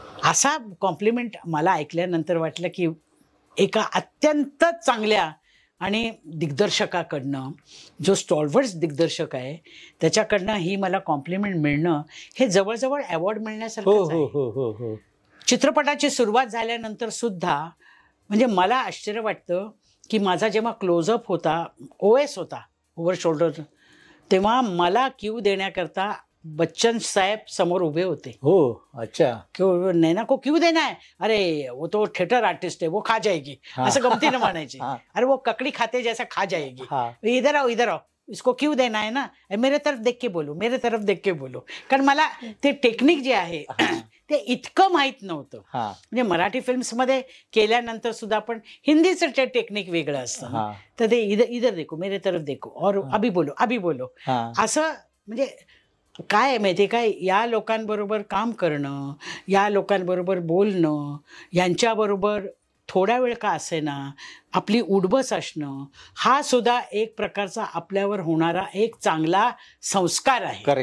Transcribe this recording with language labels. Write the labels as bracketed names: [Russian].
[Marathi] असा कॉम्प्लिमेंट मला ऐकल्यानंतर वाटलं की एका अत्यंत चांगल्या आणि दिग्दर्शकाकडनं, जो स्टॉलवर्ड्स दिग्दर्शक आहे त्याच्याकडनं ही मला कॉम्प्लिमेंट मिळणं हे जवळजवळ अवॉर्ड मिळण्यासारखंच आहे. चित्रपटाची सुरुवात झाल्यानंतर सुद्धा म्हणजे मला आश्चर्य वाटतं की माझा जेव्हा क्लोजअप होता, OS होता, ओव्हर शोल्डर, तेव्हा मला क्यू देण्याकरता बच्चन साहेब समोर उभे होते. हो. अच्छा. [Hindi] क्यों नैना को क्यों देना है? अरे वो तो थिएटर आर्टिस्ट है, वो खा जाएगी. [Marathi] असं गमतीनं म्हणायचे. [Hindi] अरे वो ककड़ी खाते जैसा खा जाएगी. इधर आओ इधर आओ, इसको क्यों देना है ना, मेरे तरफ देख के बोलो, मेरे तरफ देख के बोलो. [Marathi] कारण मला ते टेक्निक जे आहे ते इतकं माहीत नव्हतं. म्हणजे मराठी फिल्म्समध्ये केल्यानंतर सुद्धा पण हिंदीचं ते टेक्निक वेगळं असतं. तर ते [Hindi] इधर देखो, मेरे तरफ देखो, और अभी बोलो अभी बोलो. [Marathi] असं म्हणजे काय आहे माहिती आहे काय, या लोकांबरोबर काम करणं, या लोकांबरोबर बोलणं, यांच्याबरोबर थोडा वेळ का असेना आपली उठबस असणं, हा सुद्धा एक प्रकारचा आपल्यावर होणारा एक चांगला संस्कार आहे.